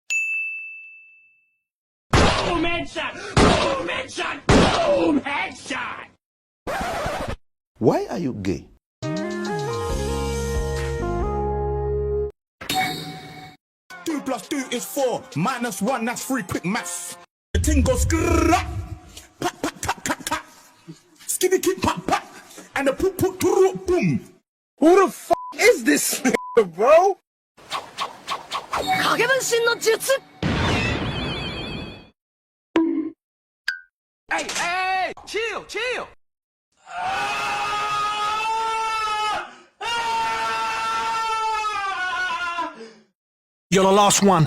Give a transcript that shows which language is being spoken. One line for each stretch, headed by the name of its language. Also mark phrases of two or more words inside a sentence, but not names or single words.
English: Boom headshot. Why are you gay? 2 + 2 is 4. -1, that's 3. Quick maths. The thing goes skrrrrap. Pat, pat, tat, tat, tat. Skitty, kit, pat, pat. And the poop, poop, poop, boom. Who the fuck is this nigga, bro? Hey, chill. You're the last one.